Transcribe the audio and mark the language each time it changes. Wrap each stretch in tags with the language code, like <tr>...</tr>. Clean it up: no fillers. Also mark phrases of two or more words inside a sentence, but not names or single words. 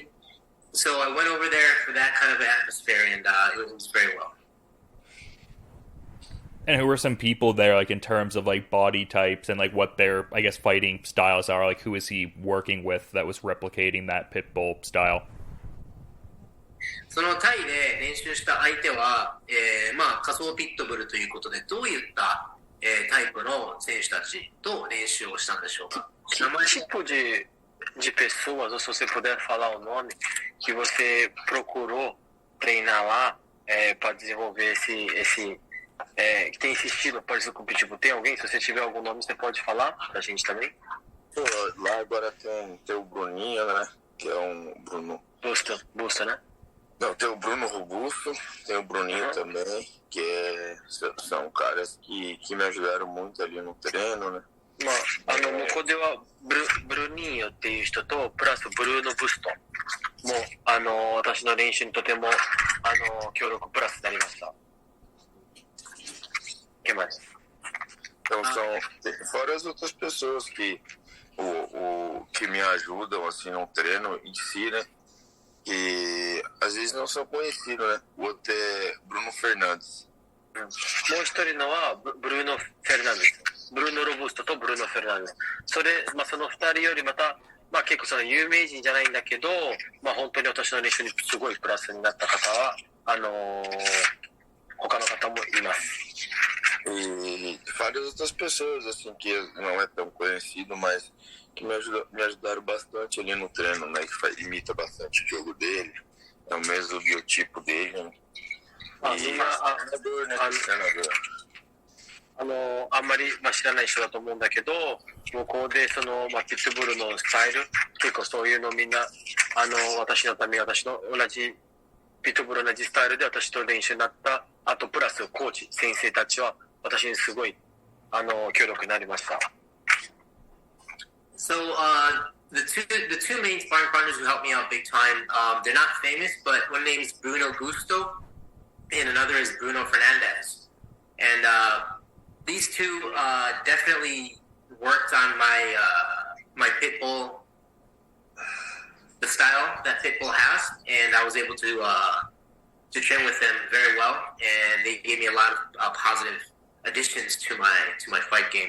<en>So I went over there for that kind of atmosphere, and it was very well. And who were some people there, like in terms of like body types and like what their, I guess, fighting styles are? Like who is he working with that was replicating that Pitbull style?</en> <ja>そのタイで練習した相手は、仮想ピットブルということで、どういった、タイプの選手たちと練習をしたんでしょうか?</ja> <pt>Que tipo de pessoas, ou se você puder falar o nome, que você procurou treinar lá para desenvolver esse que tem esse estilo parecido com o Pitbull? Tem alguém? Se você tiver algum nome, você pode falar pra gente também? Pô, lá agora tem o Bruninho, né? Que é Bruno... Busta, né? Não, tem o Bruno Robusto, tem o Bruninho também, que são caras que me ajudaram muito ali no treino, né?</pt> <ja>向こうではブルニーヨっていう人とプラスブルーノ・ブストも私の練習にとても協力プラスになりました。</ja> <pt>Que mais? Então fora as outras pessoas que me ajudam assim no treino em si, né? Que às vezes não são conhecidos, né? O outro é Bruno Fernandes.</pt> <ja>もう一人のはブルーノ・フェルナンデス。ブルーノ・ロブストとブルーノ・フェルナンデス。その二人よりまたまあ結構その有名人じゃないんだけど、まあ本当に私の練習にすごいプラスになった方は、他の方もいます。</ja> <pt>E várias outras pessoas, assim, que não é tão conhecido, mas que me ajudaram bastante ali no treino, né? Que imita bastante o jogo dele, é o mesmo biotipo dele, né? Treinador, né? Treinador.</pt> <ja>あんまり、まあ、知らない人だと思うんだけど、向こうでその、まあ、ピットブルのスタイル、結構そういうのみんな、私のために私の同じ、ピットブル同じスタイルで私と練習になった、あとプラスコーチ、先生たちは私にすごい、協力になりました。</ja> <en>So, the two main sparring partners who helped me out big time, they're not famous, but one name is Bruno Gusto, and another is Bruno Fernandez. And, these two definitely worked on my Pitbull, the style that Pitbull has, and I was able to train with them very well, and they gave me a lot of positive additions to my fight game.</en>